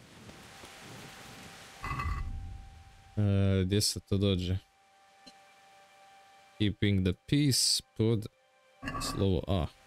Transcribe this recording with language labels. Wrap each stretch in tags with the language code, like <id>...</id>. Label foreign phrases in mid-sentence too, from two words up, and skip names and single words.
<hr>Gdje se to dođe?</hr> <en>Keeping the peace</en> <hr>pod slovo A.</hr>